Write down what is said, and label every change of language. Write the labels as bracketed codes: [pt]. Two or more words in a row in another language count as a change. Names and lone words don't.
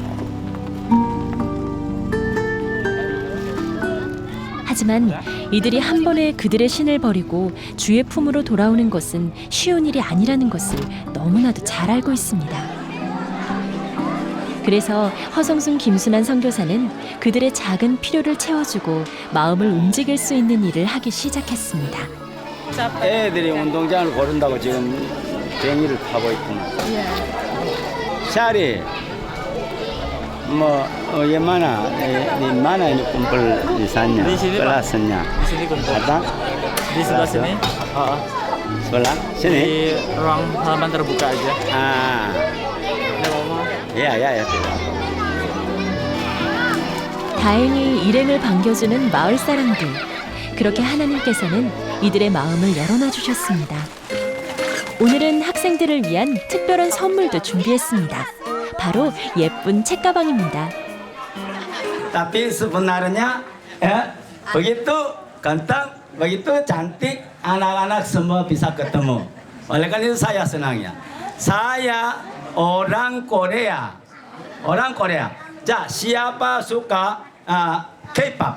[ko] 하지만 이들이 한 번에 그들의 신을 버리고 주의 품으로 돌아오는 것은 쉬운 일이 아니라는 것을 너무나도 잘 알고 있습니다. 그래서 허성순 김순환 선교사는 그들의 작은 필요를 채워주고 마음을 움직일 수 있는 일을 하기 시작했습니다. 애들이 운동장을 고른다고 지금 쟁이를 타고 있구나. [id] Syari, yang mana? Di mana ini kumpul lisannya? Di sini, Pak. Kelasnya. Di sini kumpul. Ada? Di sebelah sini. Sebelah sini. Di ruang halaman terbuka aja. Ah, Ada ngomong. ya. [ko] 다행히 일행을 반겨주는 마을 사람들. 그렇게 하나님께서는 이들의 마음을 열어놔 주셨습니다. 오늘은 학생들을 위한 특별한 선물도 준비했습니다. 바로 예쁜 책가방입니다. [id] Tapi sebenarnya begitu ganteng, begitu cantik, anak-anak semua bisa ketemu. Oleh karena itu saya senangnya. Saya orang Korea. Ja, siapa suka K-pop?